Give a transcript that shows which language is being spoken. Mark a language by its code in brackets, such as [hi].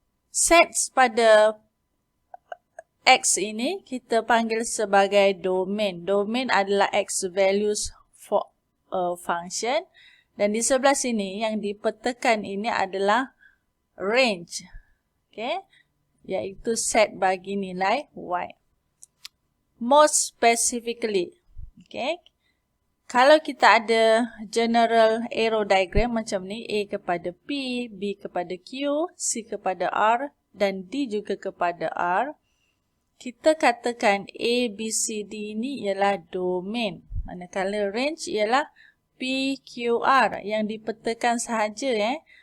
[ms] Sets pada X ini kita panggil sebagai domain. [en] Domain [ms] adalah [en] X values for a function. [ms] Dan di sebelah sini yang dipetakan ini adalah range. Okay? Iaitu set bagi nilai Y. [en] More specifically, okay? [ms] Kalau kita ada [en] general arrow diagram [ms] macam ni, A kepada P, B kepada Q, C kepada R dan D juga kepada R, kita katakan A, B, C, D ini ialah domain. Manakala range ialah P, Q, R yang dipetakan sahaja.